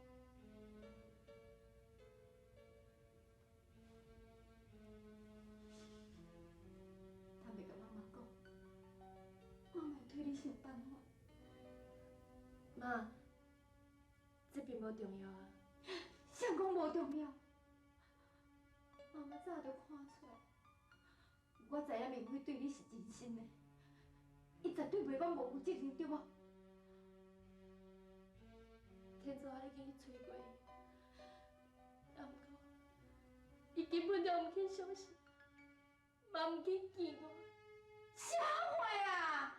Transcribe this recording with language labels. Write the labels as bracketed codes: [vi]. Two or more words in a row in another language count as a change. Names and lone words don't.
[nan] 他袂甲妈妈讲，妈妈会替你想办法。妈，这并无重要啊。啥讲无重要？妈妈早就看出来，我知影明辉对你是真心的，伊绝对袂讲无负责任，对无？天主啊，你去找过伊，啊毋过，伊根本就毋肯相信，嘛毋肯见我。啥话啊？